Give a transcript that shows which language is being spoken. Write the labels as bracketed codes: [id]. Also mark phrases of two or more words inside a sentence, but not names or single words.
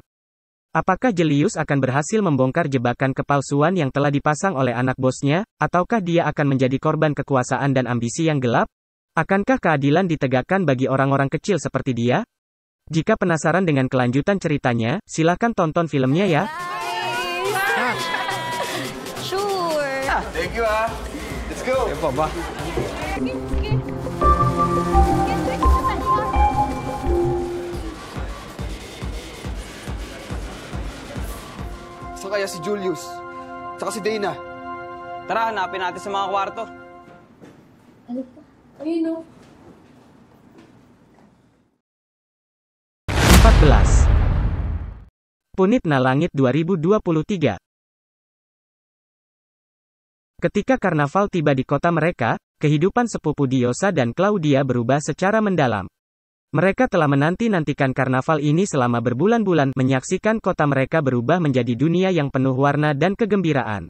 [id] Apakah Julius akan berhasil membongkar jebakan kepalsuan yang telah dipasang oleh anak bosnya, ataukah dia akan menjadi korban kekuasaan dan ambisi yang gelap? Akankah keadilan ditegakkan bagi orang-orang kecil seperti dia? Jika penasaran dengan kelanjutan ceritanya, silakan tonton filmnya ya. [en] Thank you, Let's go. [tl] Ba? Saan kaya si Julius? Saka si Dana? Tara, hanapin natin sa mga kwarto. Ano po? Ayun o. [id] 14. Punit na Langit 2023. Ketika karnaval tiba di kota mereka, kehidupan sepupu Diosa dan Claudia berubah secara mendalam. Mereka telah menanti-nantikan karnaval ini selama berbulan-bulan, menyaksikan kota mereka berubah menjadi dunia yang penuh warna dan kegembiraan.